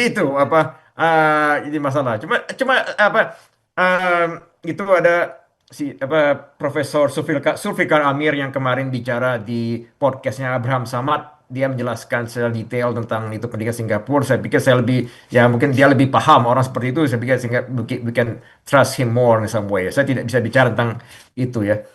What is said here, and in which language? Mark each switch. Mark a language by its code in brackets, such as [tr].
[id] itu apa? Ini masalah. Cuma apa? em, itu ada si apa Profesor Sulfikar Amir yang kemarin bicara di podcastnya Abraham Samad. Dia menjelaskan secara detail tentang itu pendidikan Singapura. Saya pikir saya lebih, ya mungkin dia lebih paham orang seperti itu. Saya pikir sehingga [en] we can trust him more in some way. [id] Saya tidak bisa bicara tentang itu ya.